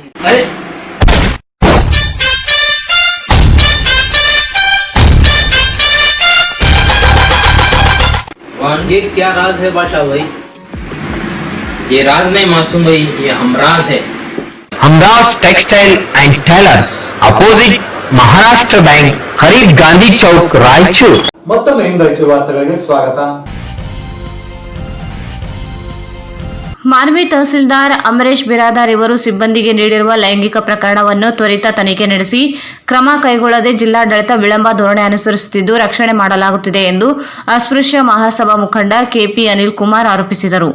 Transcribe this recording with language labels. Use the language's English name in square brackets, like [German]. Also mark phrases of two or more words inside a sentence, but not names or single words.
[Hindi] अरे ये क्या राज है बादशाह भाई? ये राज नहीं मासूम भाई, ये हमराज है. हमराज टेक्सटाइल एंड टेलर्स, अपोजिट महाराष्ट्र बैंक, करीब गांधी चौक, रायचूर. [Kannada] ಮತ್ತೊಮ್ಮೆ ರಾಯಚೂರು ವಾರ್ತೆಗಳಿಗೆ ಸ್ವಾಗತ. ಮಾನ್ವಿ ತಹಸೀಲ್ದಾರ್ ಅಮರೇಶ್ ಬಿರಾದಾರ್ ಇವರು ಸಿಬ್ಬಂದಿಗೆ ನೀಡಿರುವ ಲೈಂಗಿಕ ಪ್ರಕರಣವನ್ನು ತ್ವರಿತ ತನಿಖೆ ನಡೆಸಿ ಕ್ರಮ ಕೈಗೊಳ್ಳದೆ ಜಿಲ್ಲಾಡಳಿತ ವಿಳಂಬ ಧೋರಣೆ ಅನುಸರಿಸುತ್ತಿದ್ದು ರಕ್ಷಣೆ ಮಾಡಲಾಗುತ್ತಿದೆ ಎಂದು ಅಸ್ಪೃಶ್ಯ ಮಹಾಸಭಾ ಮುಖಂಡ ಕೆಪಿ ಅನಿಲ್ ಕುಮಾರ್ ಆರೋಪಿಸಿದರು.